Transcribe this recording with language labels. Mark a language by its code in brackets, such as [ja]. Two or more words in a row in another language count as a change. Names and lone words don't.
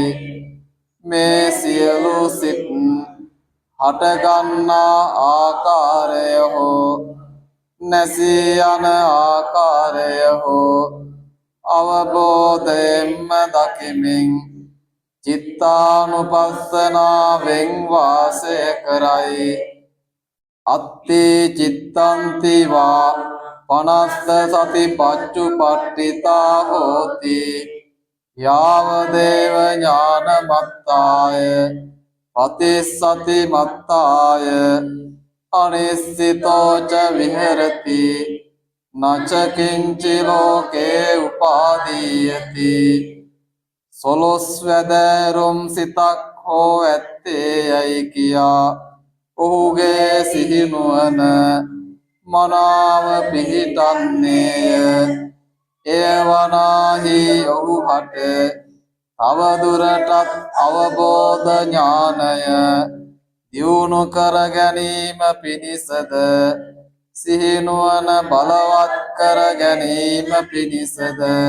[si] මේ සියලු සිත් හටගන්නා ආකාරය හෝ නැසී යන ආකාරය හෝ අවබෝධයෙන්ම දකිමින් චිත්තානුපස්සනාවෙන් වාසය කරයි. [pi] අත්ති චිත්තන්ති වා පනස්ස සති පච්චුපට්ඨිතා හෝති. යාවදේව ඥානමත්තාය පතිස්සති මත්තාය අනිස්සිතෝ ච විහෙරති. නච කිංචි ලෝකේ උපාදීයති [si] සොලොස් වැදෑරුම් සිතක් හෝ ඇත්තේ යයි කියා ඔහුගේ සිහිනුවන මනාව පිහිටන්නේය එය වනාහි ඔහු හට තවදුරටත් අවබෝධ ඥානය දියුණු කර ගැනීම පිණිසද සිහිනුවන බලවත් කර ගැනීම පිණිසද